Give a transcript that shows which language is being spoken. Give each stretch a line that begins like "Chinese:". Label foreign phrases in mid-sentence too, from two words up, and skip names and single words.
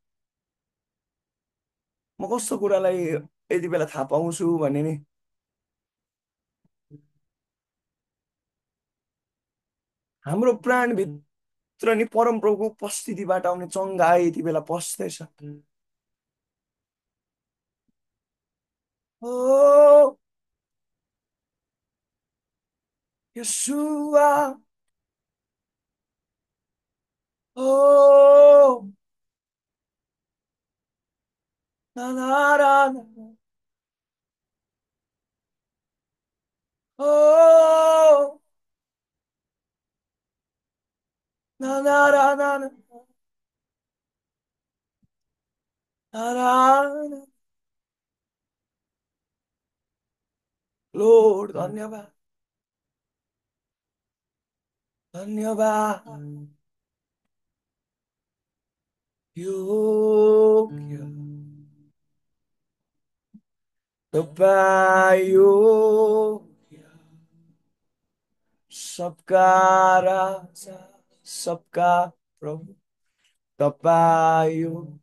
Nepali: म कस्तो कुरालाई यति बेला थाहा पाउँछु भने नि, हाम्रो प्राणभित्र नि परमप्रभुको उपस्थितिबाट आउने चङ्गाई यति बेला पस्दैछ।
English: Oh, Yeshua. Oh, na na na na. Oh, na na na na na. Na na na. Lord,
Nepali: धन्यवाद, धन्यवाद, योग्य तपाईँ योग्य सबका राजा, सबका प्रभु तपाईँ यो